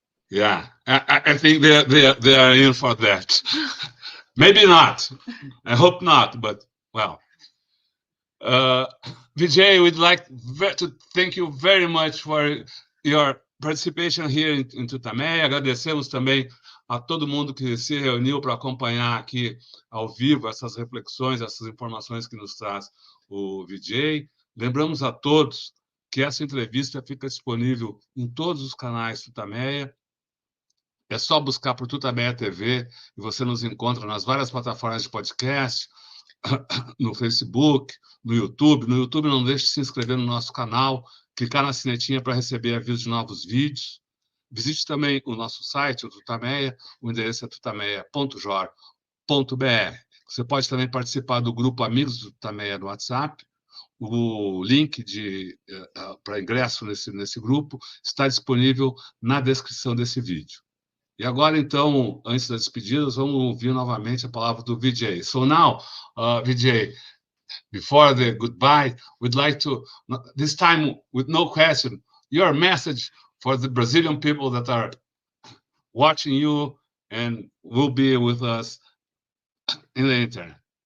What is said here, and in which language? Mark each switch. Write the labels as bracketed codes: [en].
[en] Yeah, I think they are in for that. Maybe not. I hope not, but well. Vijay, we'd like to thank you very much for your participation here in TUTAMÉIA. [pt] Agradecemos também a todo mundo que se reuniu para acompanhar aqui ao vivo essas reflexões, essas informações que nos traz o Vijay. Lembramos a todos que essa entrevista fica disponível em todos os canais TUTAMÉIA. É só buscar por TUTAMÉIA TV e você nos encontra nas várias plataformas de podcast, no Facebook, no YouTube. No YouTube, não deixe de se inscrever no nosso canal, clicar na sinetinha para receber avisos de novos vídeos. Visite também o nosso site, o TUTAMÉIA. O endereço é tutameia.jor.br. Você pode também participar do grupo Amigos do TUTAMÉIA no WhatsApp. O link para ingresso nesse grupo está disponível na descrição desse vídeo. E agora, então, antes das despedidas, vamos ouvir novamente a palavra do Vijay. [en] So now, Vijay, before the goodbye, we'd like to, this time with no question, your message for the Brazilian people that are watching you and will be with us in the internet.